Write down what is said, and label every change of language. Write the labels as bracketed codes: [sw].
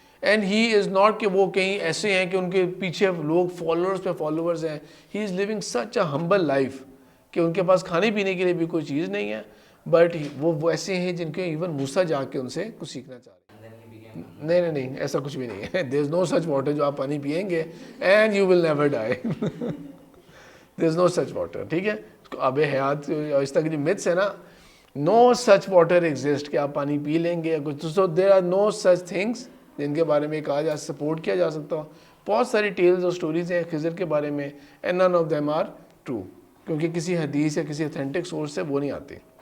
[en] and he is not [ur] کہ وہ کہیں ایسے ہیں کہ ان کے پیچھے لوگ فالوورز پہ فالوورز ہیں. [en] he is living such a humble life [ur] کہ ان کے پاس کھانے پینے کے لیے بھی کوئی چیز نہیں ہے، بٹ وہ ایسے ہیں جن کے ایون موسیٰ جا کے ان سے کچھ سیکھنا چاہ رہے ہیں. نہیں ایسا کچھ بھی نہیں ہے. [en] there is no such water [ur] جو آپ پانی پئیں گے [en] And you will never die. There is no such water, [ur] ٹھیک ہے. آب حیات اس طرح کی جو myths ہے نا، [en] no such water exist [ur] کہ آپ پانی پی لیں گے یا کچھ. [en] so there are no such things [ur] جن کے بارے میں کہا سپورٹ کیا جا سکتا ہو. بہت ساری ٹیلز اور سٹوریز ہیں خضر کے بارے میں، [en] and none of them are true, [ur] کیونکہ کسی حدیث یا کسی اتھینٹک سورس سے وہ نہیں آتے.